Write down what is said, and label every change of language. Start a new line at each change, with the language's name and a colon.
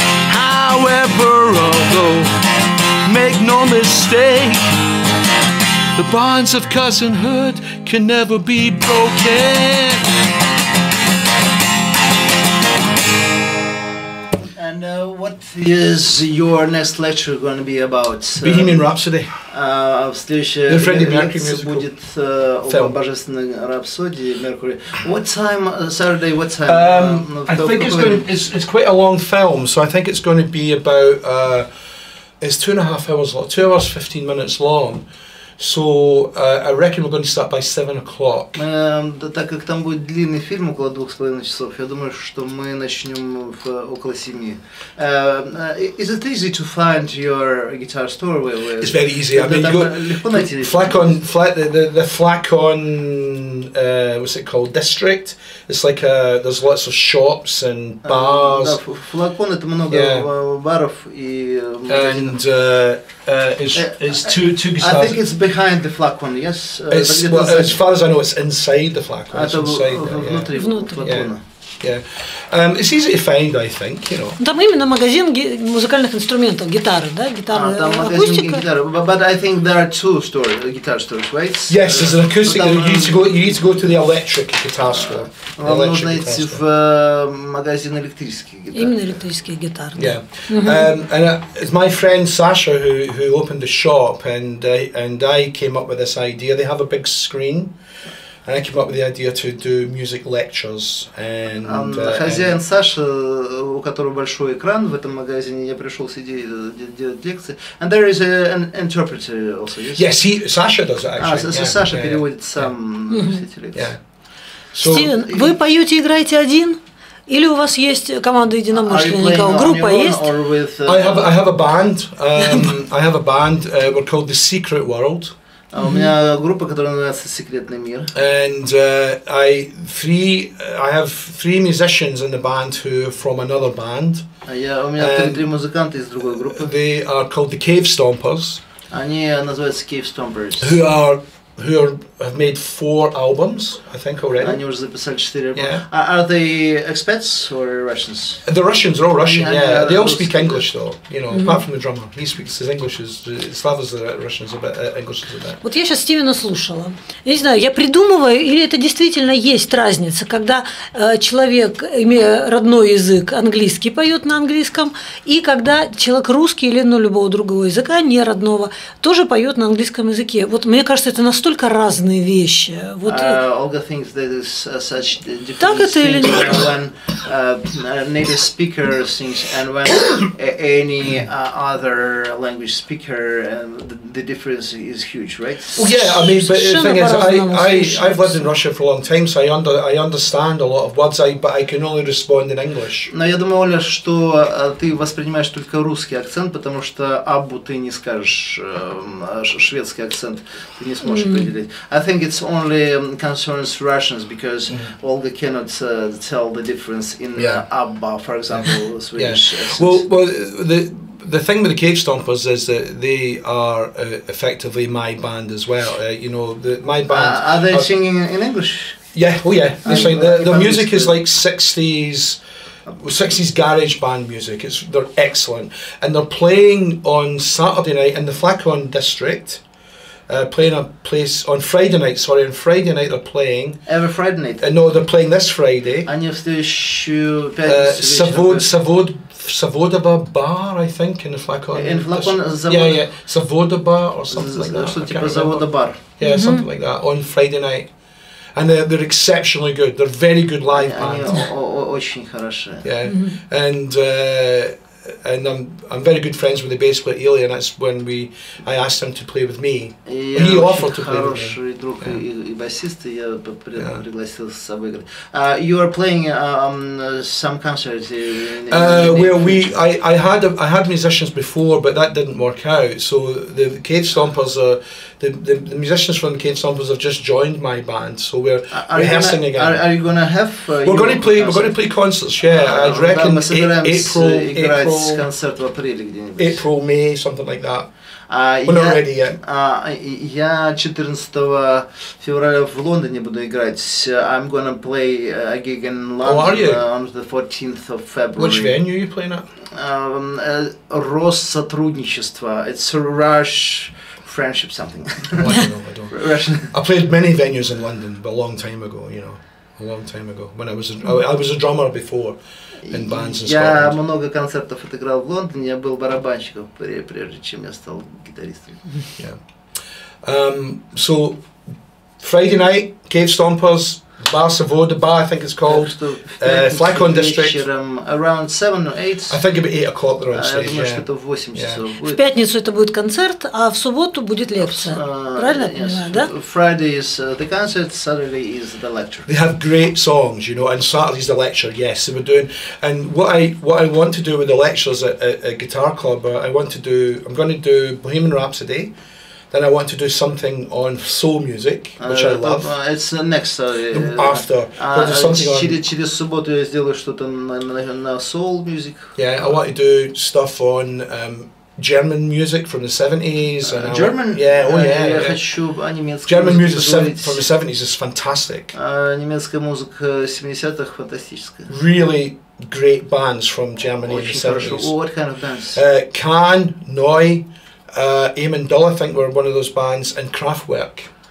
English: However, although, make no mistake, the bonds of cousinhood can never be broken. And what is your next lecture going to be about? Bohemian Rhapsody.
Russian: Следующая
English: Freddie Mercury
Russian: лекция
English: musical
Russian: будет о божественной рапсодии Mercury.
English: What time? Saturday? What time? I think it's quite a long film, so I think it's going to be about it's 2.5 hours long, 2 hours 15 minutes long. So I reckon we're going to start by 7 o'clock.
Russian: Так как там будет длинный фильм, около 2,5 часов, я думаю, что мы начнем около 7.
English: Is it easy to find your guitar store? It's very easy. I mean, the Flacon, what's it called? District. It's like there's lots of shops and bars.
Russian: Flacon это много баров и.
English: And it's two guitars. I think it's behind the Flacon. Yes. As far as I know, it's inside the Flacon. It's inside there, yeah. Yeah. It's easy to find, I think, you know.
Russian: Там именно магазин музыкальных инструментов, гитары, да, гитары, акустика.
English: But I think there are two guitar stores, right? Yes, there's an acoustic. You need to go to the electric guitar store.
Russian: Вам нужно идти в магазин электрических гитар. Именно электрические гитары.
English: Yeah. And it's my friend Sasha who opened the shop, and I came up with this idea. They have a big screen. And I came up with the idea to do music lectures. And
Russian: хозяин Саша, у которого большой экран в этом магазине, я пришел с идеей делать лекции.
English: And there is an interpreter also. Yes, Sasha does it actually.
Russian: Саша переводит сам все эти лекции. Стивен, вы поете, играете один? Или у вас есть команда единомышленников? Группа есть?
English: I have a band. I have a band. We're called The Secret World.
Russian: У меня группа, которая называется «Секретный мир».
English: And I have 3 musicians in the band who are from another band.
Russian: У меня 3 музыканта из другой группы.
English: They are called the Cave Stompers.
Russian: Они называются Cave Stompers.
English: Who have made 4 albums, I think, already.
Russian: Они уже записали 4 альбома.
English: Are they expats or Russians? The Russians are all Russian, yeah. They all speak English, though. You know, apart from the drummer, he speaks his English. Slavas the Russians a bit, English is a bit.
Russian: Вот я сейчас Стивена слушала. Я не знаю, я придумываю, или это действительно есть разница, когда человек, имея родной язык, английский, поет на английском, и когда человек русский или любого другого языка, не родного, тоже поет на английском языке. Вот мне кажется, это настолько разные вещи. Вот.
English: Olga thinks that is such difference when native speaker sings and when any other language speaker, the difference is huge, right? Well, yeah, I mean, but the thing is, I've lived in Russia for a long time, so I understand a lot of words, but I can only respond in English.
Russian: Но я думаю, Оля, что ты воспринимаешь только русский акцент, потому что Аббу ты не скажешь шведский акцент, ты не сможешь определить.
English: I think it's only concerns Russians because Olga cannot tell the difference in Abba, for example, Swedish. Yeah. Well, the thing with the Cave Stompers is that they are effectively my band as well. You know, my band. Are they singing in English? Yeah. Oh yeah. It's like the music is like 60s garage band music. They're excellent, and they're playing on Saturday night in the Flacon district. Playing a place on Friday night. Sorry, on Friday night they're playing. Every Friday night. No, they're playing this Friday.
Russian: Они в следующую пятницу.
English: Savodaba Bar, I think, in the Flacon. In Flacon, yeah, Savodaba or something like that.
Russian: Что типа завода бар.
English: Yeah, something like that on Friday night. And they're exceptionally good. They're very good live band.
Russian: Они очень хорошие.
English: Yeah, and and I'm very good friends with the bass player Eli, and that's when I asked him to play with me. He offered to play with me.
Russian: Хороший друг и басист, и я пригласил с собой играть.
English: You are playing some concerts. Well, I had musicians before, but that didn't work out. So the Cave Stompers, the musicians from the Cave Stompers have just joined my band, so we're rehearsing again. Are you gonna have? We're going to play concerts. Yeah, I reckon April, May, something like that. We're not ready yet.
Russian: Я 14 февраля в Лондоне буду играть.
English: I'm gonna play a gig in London on the 14th of February. Which venue are you playing at?
Russian: Россотрудничество.
English: It's a Rush friendship something. Oh, I don't. I played many venues in London, but a long time ago, you know. A long time ago, when I was a drummer before in bands in Scotland.
Russian: Я много концертов отыграл в Лондоне, я был барабанщиком, прежде чем я стал гитаристом.
English: Yeah. So Friday night, Cave Stompers, Bar Savoy, the bar I think it's called, Flacon District. Around 7 or 8. I think about 8 o'clock they're on stage.
Russian: Я думаю, что это в 8 часов будет. В пятницу это будет концерт, а в субботу будет лекция. Правильно я понимаю, да?
English: Friday is the concert, Saturday is the lecture. They have great songs, you know, and Saturday's the lecture. Yes, they were doing. And what I want to do with the lectures at Guitar Club, I'm going to do Bohemian Rhapsody. Then I want to do something on soul music, which I love. It's next after.
Russian: Через субботу я сделаю что-то на soul music.
English: Yeah, I want to do stuff on German music from the 70s. And German? Yeah, oh yeah.
Russian: Я хочу о немецкой
English: German music from the 70s is fantastic.
Russian: Немецкая музыка 70-х фантастическая.
English: Really great bands from Germany in the 70s. What kind of bands? Can, Neu. Eamon Dull, I think, were one of those bands, and Kraftwerk.